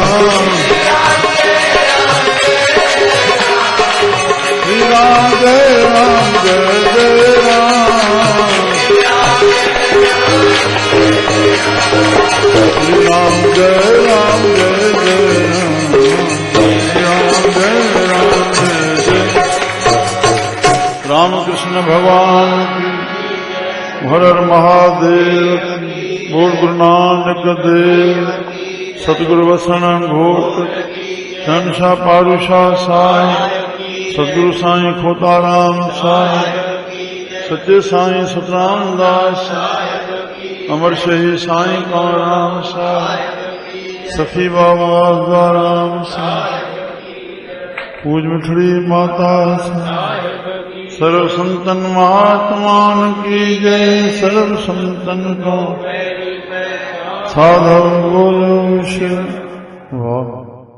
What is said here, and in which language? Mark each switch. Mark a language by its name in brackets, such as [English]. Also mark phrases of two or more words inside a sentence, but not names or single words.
[Hindi] श्री राम जय राम जय श्री राम जय राम रामकृष्ण भगवान हर हर महादेव। [Sindhi] बोल गुरु नानक देव सतगुरु वसन घोट शहंशाह पारूशाह साईं सतगुरु साईं खोताराम साईं सच्चे साईं सतराम दास अमर शहीद साईं कंवरराम साईं सखी बाबा राम साईं पूज मिठड़ी माता सर्व संतन महात्मान की जय। सर्व संतन को साधव बोलो शिव। वाह।